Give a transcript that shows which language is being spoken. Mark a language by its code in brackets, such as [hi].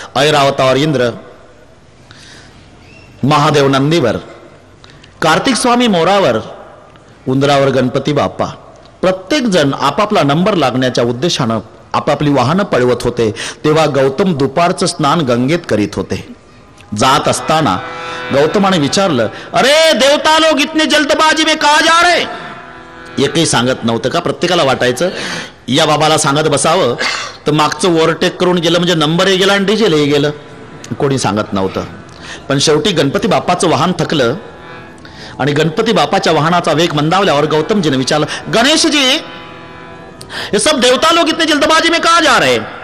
[mr] ऐरावतावर इंद्र, महादेव नंदीवर, कार्तिक स्वामी मोरावर, उंदरावर गणपती बाप्पा. प्रत्येक जण आपापला नंबर लागण्याच्या उद्देशानं आपापली वाहनं पळवत होते. तेव्हा गौतम दुपारचं स्नान गंगेत करीत होते. जात असताना गौतमाने विचारलं, [hi] अरे देवता लोग इतने जल्दबाजी में कहा जा रहे. [mr] एकही सांगत नव्हतं का? प्रत्येकाला वाटायचं या बाबाला सांगत बसावं तर मागचं ओव्हरटेक करून गेलं म्हणजे नंबरही गेला आणि डिझेलही गेलं. कोणी सांगत नव्हतं. पण शेवटी गणपती बाप्पाचं वाहन थकलं आणि गणपती बाप्पाच्या वाहनाचा वेग मंदावल्यावर गौतमजीने विचारलं, [hi] गणेश जी ये सब देवता लोग इतने जल्दबाजी में कहा जा रहे.